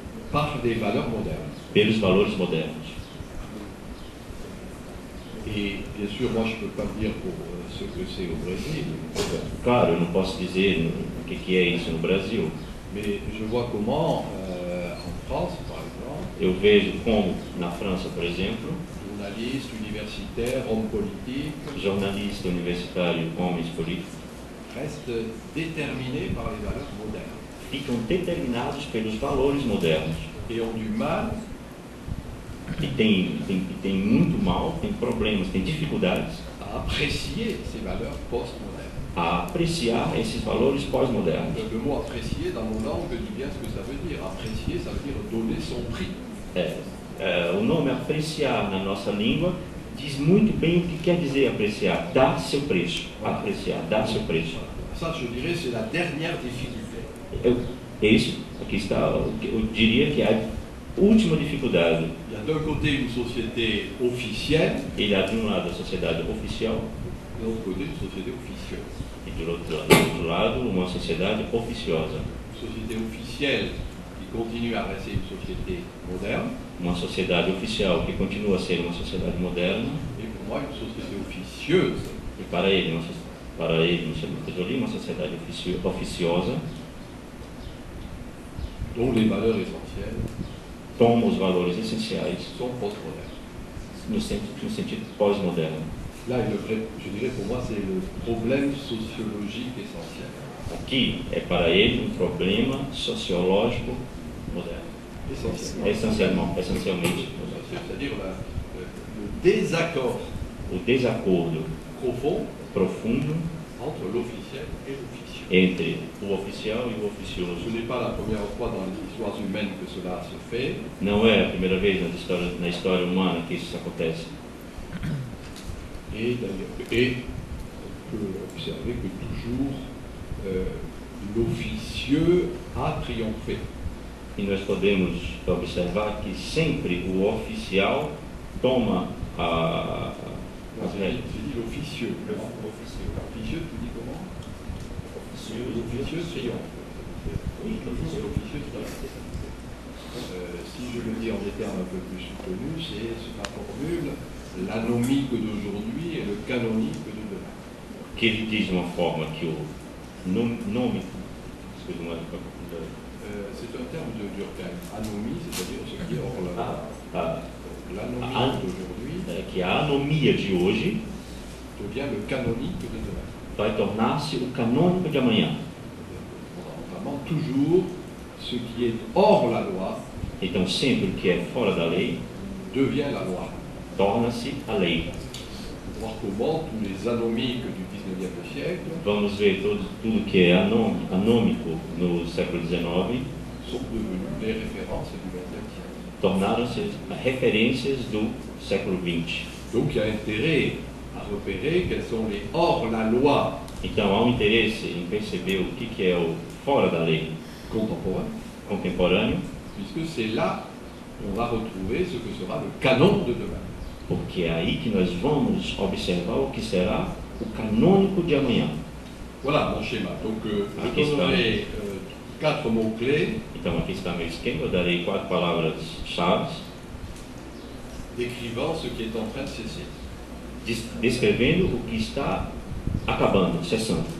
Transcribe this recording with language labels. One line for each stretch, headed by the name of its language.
French: par des valeurs modernes.
Portuguese: pelos valores modernos.
French: Et bien sûr, moi je ne peux pas dire pour ce que c'est au Brésil,
Portuguese: Claro, eu não posso dizer o que é isso no Brasil.
French: mais je vois comment en France, par exemple,
Portuguese: Eu vejo como, na França, por exemplo,
French: journalistes, universitaires, hommes politiques
Portuguese: jornalista universitário, homens políticos,
French: restent déterminés par les valeurs modernes
Portuguese: ficam determinados pelos valores modernos.
French: et ont du mal
Portuguese: E tem muito mal, tem problemas, tem dificuldades
French: à à apprécier ces valeurs postmodernes.
Portuguese: a apreciar esses valores pós-modernos.
French: Le mot apprécier dans nos langues dit bien ce que ça veut dire. Apprécier, ça veut dire donner son prix.
Portuguese: O nome apreciar na nossa língua diz muito bem o que quer dizer apreciar, dar seu preço, apreciar, dar seu preço.
French: Ça, je dirais, c'est la dernière difficulté.
Portuguese: Isso, aqui está, eu diria que é a última dificuldade.
French: Il y a d'un côté une société officielle,
Portuguese: Ele há de um lado a sociedade oficial
French: de l'autre côté une société officieuse.
Portuguese: e do outro lado uma sociedade oficiosa.
French: Une société officielle qui continue à rester une société moderne,
Portuguese: Uma sociedade oficial que continua a ser uma sociedade moderna
French: et pour moi une société officieuse
Portuguese: e para ele, Michel Maffezoli, uma sociedade oficiosa
French: dont les valeurs essentielles
Portuguese: toma os valores essenciais
French: sont postmodernes.
Portuguese: no sentido pós-moderno.
French: Là, je dirais pour moi, c'est le problème sociologique essentiel.
Portuguese: Aqui é para ele um problema sociológico moderno. Essencialmente moderno.
French: C'est-à-dire le désaccord
Portuguese: O desacordo
French: profond
Portuguese: profundo
French: entre l'officiel et l'officieux.
Portuguese: entre o oficial e o
French: Ce
Portuguese: oficioso.
French: n'est pas la première fois dans les histoires humaines que cela se fait.
Portuguese: Não é a primeira vez na história humana que isso acontece.
French: Et d'ailleurs, on peut observer que toujours l'officieux a triomphé.
Portuguese: E nós podemos observar que sempre o oficial toma as
French: J'ai
Portuguese: rédeas.
French: dit l'officieux. L'officieux, tu dis comment? L'officieux triomphe. L'officieux triomphe. Si je le dis en des termes un peu plus soutenus, c'est la formule l'anomique d'aujourd'hui et le canonique de demain.
Portuguese: Que ele diz de uma forma que o nome.
French: C'est un terme de Durkheim. Anomie, c'est-à-dire ce qui est hors la loi. L'anomie d'aujourd'hui
Portuguese: Que a anomia de hoje
French: devient le canonique de demain.
Portuguese: vai tornar-se o canônico de amanhã.
French: Notamment toujours ce qui est hors la loi
Portuguese: Então, sempre o que é fora da lei
French: devient la loi.
Portuguese: torna-se a lei.
French: Voir comment tous les anomiques du 19e siècle
Portuguese: Vamos ver tudo que é anômico no século XIX
French: sont devenus les références du 20e siècle.
Portuguese: tornaram-se referências do século XX.
French: Donc il y a intérêt à repérer quels sont les hors la loi
Portuguese: Então, há um interesse em perceber o que é o fora da lei
French: contemporains,
Portuguese: contemporâneo,
French: puisque c'est là qu'on va retrouver ce que sera le canon de demain.
Portuguese: porque é aí que nós vamos observar o que será o canônico de amanhã.
French: Voilà mon schéma. Donc
Portuguese: Aqui
French: je
Portuguese: está.
French: donnerai 4 mots-clés
Portuguese: Então, aqui está meu esquema. Eu darei 4 palavras-chave
French: décrivant ce qui est en train de cesser,
Portuguese: descrevendo o que está acabando, cessando,